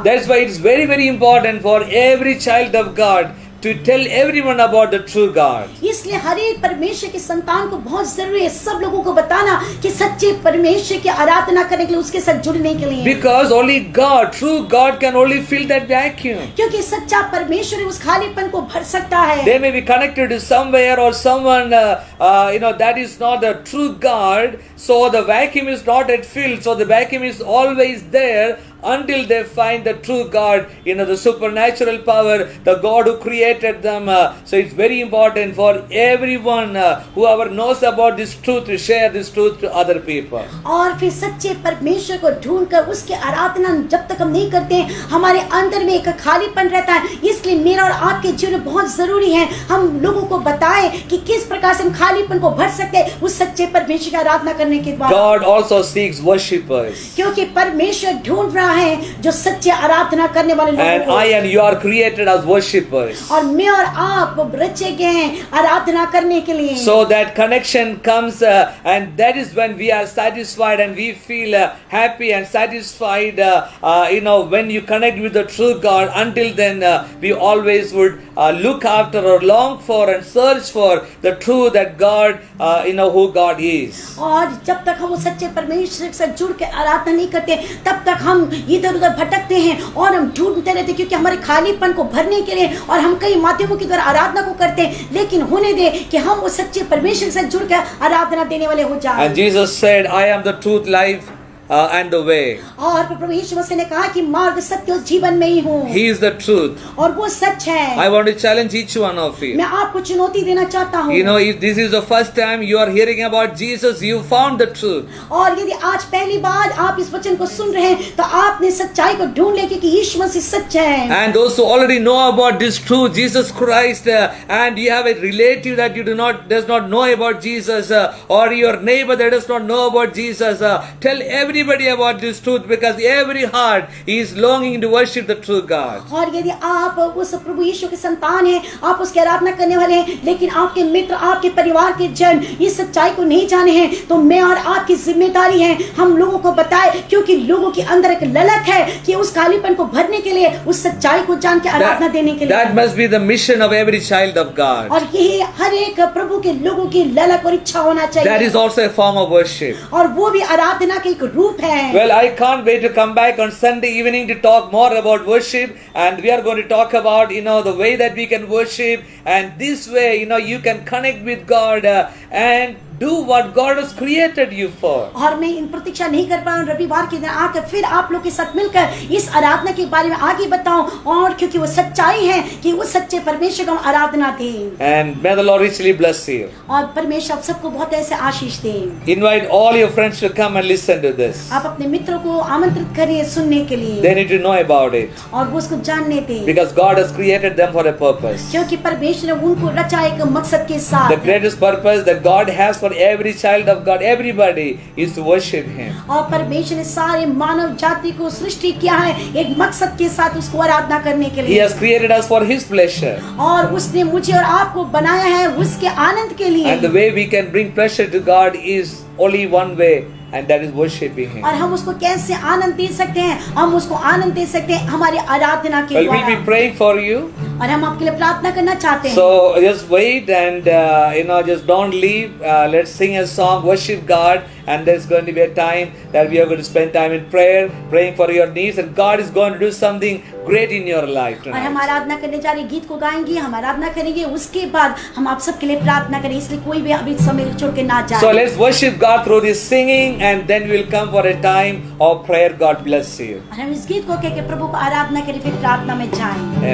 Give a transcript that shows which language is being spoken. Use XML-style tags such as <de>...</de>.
<en>That's why it's very, very important for every child of God to tell everyone about the true God.</en> <hi>इसलिए हर एक परमेश्वर के संतान को बहुत जरूरी है सब लोगों को बताना कि सच्चे परमेश्वर की आराधना करने के लिए, उसके साथ जुड़ने के लिए।</hi> <en>Because only God, true God, can only fill that vacuum.</en> <hi>क्योंकि सच्चा परमेश्वर उस खालीपन को भर सकता है।</hi> <en>They may be connected to somewhere or someone, that is not the true God. So the vacuum is not yet filled. So the vacuum is always there until they find the true God, the supernatural power, the God who created them. So it's very important for everyone, whoever knows about this truth, to share this truth to other people.</en> <hi>और फिर सच्चे परमेश्वर को ढूंढकर उसकी आराधना जब तक हम नहीं करते, हमारे अंदर में एक खालीपन रहता है। इसलिए मेरा और आपके जीवन में बहुत जरूरी है हम लोगों को बताएं कि किस प्रकार से हम खालीपन को भर सकते हैं उस सच्चे परमेश्वर की आराधना करने के बाद।</hi> <en>God also seeks worshippers.</en> <hi>क्योंकि परमेश्वर ढूंढ रहा है जो सच्चे आराधना करने वाले लोगों</hi> <en>And</en> <hi>को।</hi> <en>I and you are created as worshippers.</en> <hi>और मैं और आप रचे गए हैं आराधना करने के लिए।</hi> <en>So that connection comes, and that is when we are satisfied and we feel happy and satisfied. When you connect with the true God. Until then, we always would look after or long for and search for the truth that God, who God is.</en> <hi>और जब तक हम उस सच्चे परमेश्वर से जुड़ के आराधना नहीं करते, तब तक हम इधर उधर भटकते हैं और हम ढूंढते रहते, क्योंकि हमारे खालीपन को भरने के लिए और हम कई माध्यमों के द्वारा आराधना को करते हैं, लेकिन होने दे कि हम उस सच्चे परमेश्वर से जुड़ कर आराधना देने वाले हो जाएं।</hi> <en>And Jesus said, I am the truth, life, and the way.</en> <hi>और प्रभु यीशु मसीह ने कहा कि मार्ग, सत्य और जीवन में ही हूँ।</hi> <en>He is the truth.</en> <hi>और वो सच है।</hi> <en>I want to challenge each one of you.</en> <hi>मैं आपको चुनौती देना चाहता हूँ।</hi> <en>If this is the first time you are hearing about Jesus, you found the truth.</en> <hi>और यदि आज पहली बार आप इस वचन को सुन रहे हैं, तो आपने सच्चाई को ढूंढ लिया क्योंकि यीशु मसीह सच है।</hi> <en>And those who already know about this truth, Jesus Christ, and you have a relative that does not know about Jesus, or your neighbor that does not know about Jesus, tell everybody about this truth, because every heart is longing to worship the true God.</en> <hi>और यदि आप उस प्रभु यीशु के संतान हैं, आप उसकी आराधना करने वाले हैं, लेकिन आपके मित्र, आपके परिवार के जन इस सच्चाई को नहीं जाने हैं, तो मैं और आपकी जिम्मेदारी है हम लोगों को बताएं, क्योंकि लोगों के अंदर एक ललक है कि उस खालीपन को भरने के लिए, उस सच्चाई को जान के आराधना देने के लिए।</hi> <en>That must be the mission of every child of God.</en> <hi>और यही हर एक प्रभु के लोगों की ललक और इच्छा होना चाहिए।</hi> <en>That is also a form of worship.</en> <hi>और वो भी आराधना का एक रूप है।</hi> <en>Well, I can't wait to come back on Sunday evening to talk more about worship, and we are going to talk about the way that we can worship, and this way you can connect with God and do what God has created you for.</en> <hi>और मैं इन प्रतीक्षा नहीं कर पाऊँ रविवार के दिन आकर फिर आप लोग के साथ मिलकर इस आराधना के बारे में आगे बताऊं, और क्योंकि वो सच्चाई है कि उस सच्चे परमेश्वर को हम आराधना दें।</hi> <en>And may the Lord richly bless you.</en> <hi>और परमेश्वर आप सबको बहुत ऐसे आशीष दें।</hi> <en>Invite all your friends to come and listen to this.</en> <hi>आप अपने मित्रों को आमंत्रित करिए सुनने के लिए।</hi> <en>They need to know about it.</en> <hi>और वो उसको जानने दें।</hi> <en>Because God has created them for a purpose.</en> <hi>क्योंकि परमेश्वर ने उनको रचा एक मकसद के साथ।</hi> <en>The greatest purpose that God has for every child of God, everybody, is to worship Him.</en> <hi>और परमेश्वर ने सारे मानव जाति को सृष्टि किया है एक मकसद के साथ, उसको आराधना करने के</hi> <en>He</en> <hi>लिए।</hi> <en>has created us for His pleasure.</en> <hi>और उसने मुझे और आपको बनाया है उसके आनंद के लिए।</hi> <en>And the way we can bring pleasure to God is only one way, and that is worshiping Him.</en> <hi>और हम उसको कैसे आनंद दे सकते हैं? हम उसको आनंद दे सकते हैं हमारी आराधना के</hi> <en>Well, we'll be</en> <hi>द्वारा।</hi> <en>praying for you.</en> <hi>और हम आपके लिए प्रार्थना करना चाहते हैं।</hi> <en>So just wait and just don't leave. Let's sing a song, worship God, and there's going to be a time that we are going to spend time in prayer, praying for your needs, and God is going to do something great in your life</en> <hi>और हम</hi> <en>tonight.</en> <hi>आराधना करने जा रहे हैं, गीत को गाएंगे, हम आराधना करेंगे, उसके बाद हम आप सबके लिए प्रार्थना करेंगे, इसलिए कोई भी अभी समय छोड़ के ना जाए।</hi> <en>So let's worship God through this singing, and then we'll come for a time of prayer. God bless you.</en> <hi>और हम इस गीत को कह के प्रभु को आराधना करें, फिर प्रार्थना में जाएं।</hi>